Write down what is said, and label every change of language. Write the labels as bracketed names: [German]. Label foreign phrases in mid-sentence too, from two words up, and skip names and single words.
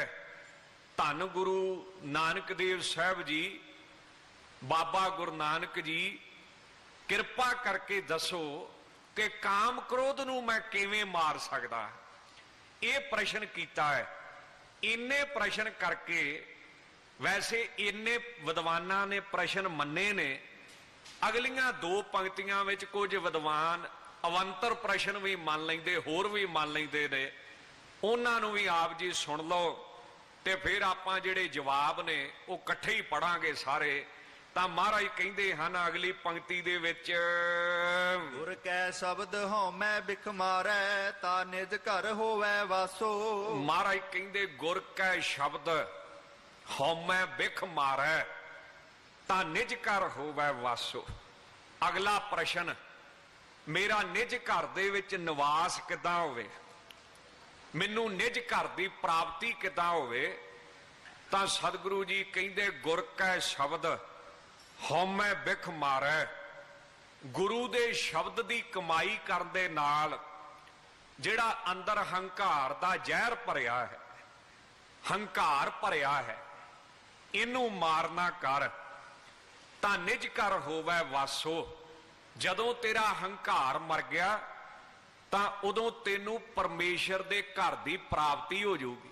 [Punjabi] ਧੰਨ ਗੁਰੂ ਨਾਨਕ ਦੇਵ ਸਾਹਿਬ ਜੀ, ਬਾਬਾ ਗੁਰੂ ਨਾਨਕ ਜੀ, ਕਿਰਪਾ ਕਰਕੇ ਦੱਸੋ ਕਿ ਕਾਮ ਕ੍ਰੋਧ ਨੂੰ ਮੈਂ ਕਿਵੇਂ ਮਾਰ ਸਕਦਾ। ਇਹ ਪ੍ਰਸ਼ਨ ਕੀਤਾ ਹੈ। ਇੰਨੇ ਪ੍ਰਸ਼ਨ ਕਰਕੇ ਵੈਸੇ ਇੰਨੇ ਵਿਦਵਾਨਾਂ ਨੇ ਪ੍ਰਸ਼ਨ ਮੰਨੇ ਨੇ, ਅਗਲੀਆਂ ਦੋ ਪੰਕਤੀਆਂ ਵਿੱਚ ਕੁਝ ਵਿਦਵਾਨ ਅਵੰਤਰ ਪ੍ਰਸ਼ਨ ਵੀ ਮੰਨ ਲੈਂਦੇ, ਹੋਰ ਵੀ ਮੰਨ ਲੈਂਦੇ ਨੇ, ਉਨ੍ਹਾਂ ਨੂੰ ਵੀ ਆਪ ਜੀ ਸੁਣ ਲਓ ਤੇ ਫਿਰ ਆਪਾਂ ਜਿਹੜੇ ਜਵਾਬ ਨੇ ਉਹ ਇਕੱਠੇ ਹੀ ਪੜ੍ਹਾਂਗੇ ਸਾਰੇ। ਤਾਂ ਮਹਾਰਾਜ ਕਹਿੰਦੇ ਹਨ ਅਗਲੀ ਪੰਕਤੀ ਦੇ ਵਿੱਚ, ਗੁਰ ਕੈ ਸਬਦਿ ਹਉਮੈ ਬਿਖੁ ਮਾਰੈ ਤਾ ਨਿਜ ਘਰਿ ਹੋਵੈ ਵਾਸੋ। ਮਹਾਰਾਜ ਕਹਿੰਦੇ ਗੁਰ ਕੈ ਸਬਦਿ ਹਉਮੈ ਬਿਖੁ ਮਾਰੈ ਤਾਂ ਨਿਜ ਘਰਿ ਹੋਵੈ ਵਾਸੋ। ਅਗਲਾ ਪ੍ਰਸ਼ਨ, ਮੇਰਾ ਨਿਜ ਘਰ ਦੇ ਵਿੱਚ ਨਿਵਾਸ ਕਿਦਾਂ ਹੋਵੇ, ਮੈਨੂੰ ਨਿਜ ਘਰ ਦੀ ਪ੍ਰਾਪਤੀ ਕਿਦਾਂ ਹੋਵੇ। ਤਾਂ ਸਤਿਗੁਰੂ ਜੀ ਕਹਿੰਦੇ ਗੁਰ ਕੈ ਸਬਦਿ ਹਉਮੈ ਬਿਖੁ ਮਾਰੈ, ਗੁਰੂ ਦੇ ਸ਼ਬਦ ਦੀ ਕਮਾਈ ਕਰਨ ਦੇ ਨਾਲ ਜਿਹੜਾ ਅੰਦਰ ਹੰਕਾਰ ਦਾ ਜ਼ਹਿਰ ਭਰਿਆ ਹੈ, ਹੰਕਾਰ ਭਰਿਆ ਹੈ, ਇਹਨੂੰ ਮਾਰਨਾ ਕਰ ਤਾਂ ਨਿਜ ਘਰ ਹੋਵੈ ਵਾਸੋ। ਜਦੋਂ ਤੇਰਾ ਹੰਕਾਰ ਮਰ ਗਿਆ ਤਾਂ ਉਦੋਂ ਤੈਨੂੰ ਪਰਮੇਸ਼ਰ ਦੇ ਘਰ ਦੀ ਪ੍ਰਾਪਤੀ ਹੋ ਜਾਊਗੀ।